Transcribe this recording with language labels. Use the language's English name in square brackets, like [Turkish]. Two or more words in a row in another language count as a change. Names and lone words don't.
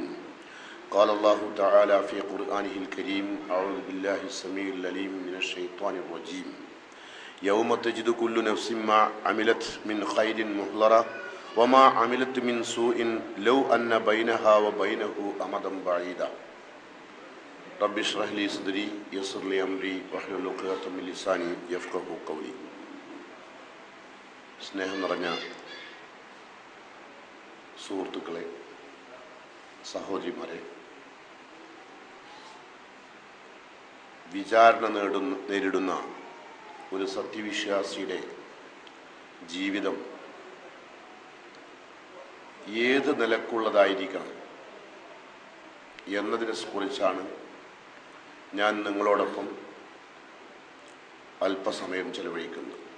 [Arabic] قال الله تعالى في قرآنه الكريم أعوذ بالله السميع العليم من الشيطان الرجيم يوم تجد كل نفس ما عملت من خير محضرة وما عملت من سوء لو أن بينها وبينه أمدا بعيدا. رب اشرح لي صدري يسر لي أمري واحلل عقدة من لساني يفقهوا قولي. [Malayalam] സ്നേഹം നിറഞ്ഞ സുഹൃത്തുക്കളെ, സഹോദരിമാരെ, വിചാരണ നേരിടുന്ന ഒരു സത്യവിശ്വാസിയുടെ ജീവിതം ഏത് നിലക്കുള്ളതായിരിക്കണം എന്നതിനെ കുറിച്ചാണ് ഞാൻ നിങ്ങളോടൊപ്പം അല്പസമയം ചെലവഴിക്കുന്നത്.